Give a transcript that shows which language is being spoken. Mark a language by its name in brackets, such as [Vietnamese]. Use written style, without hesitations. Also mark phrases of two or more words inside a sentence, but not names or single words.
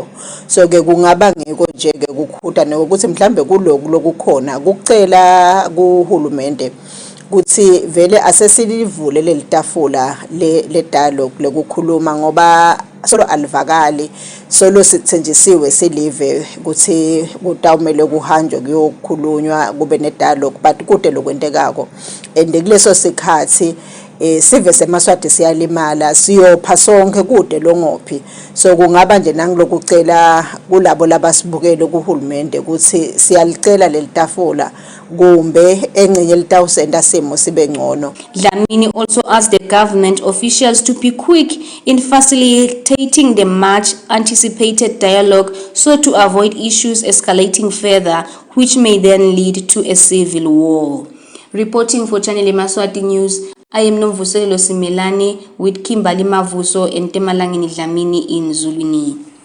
[Swati] So ke kungaba ngeko nje ke kukhuda nokuthi mhlambe kuloku lokukhona kucela kuhulumende ukuthi vele asesilivule lelitafula le dialogue lekukhuluma ngoba solo alivakali solo sithenjisiwe silive ukuthi kutawumele kuhanjwe kuyokhulunywa kube ne dialogue but kude lokwendekako and kuleso sikhathi sive seMaswati siyalimala siyopha sonke kude longophi. So kungaba nje nangilokucela kulabo labasibukele kuhulumende ukuthi siyalicela lelitafula kumbe engcenye litawusenda simo sibe ngcono. [English] Dlamini also asked the government officials to be quick in facilitating the much anticipated dialogue so to avoid issues escalating further which may then lead to a civil war. Reporting for Channel Yemaswati News, I am Nomvuselo Simelani with Kimberly Mavuso and Temalangeni Dlamini in Zulwini.